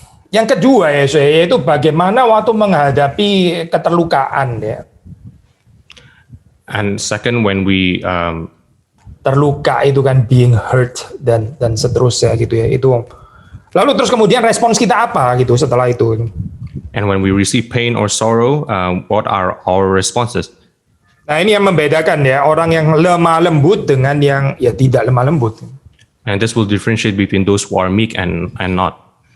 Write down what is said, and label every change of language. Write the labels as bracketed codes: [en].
[id] Yang kedua ya, yaitu bagaimana waktu menghadapi keterlukaan ya. [en] And second, when we [id] terluka itu kan [en] being hurt [id] dan seterusnya gitu ya. Itu lalu terus kemudian respons kita apa gitu setelah itu. [en] And when we receive pain or sorrow, what are our responses? [id] Nah, ini yang membedakan ya orang yang lemah lembut dengan yang ya tidak lemah lembut. [en] And this will differentiate between those who are meek and not.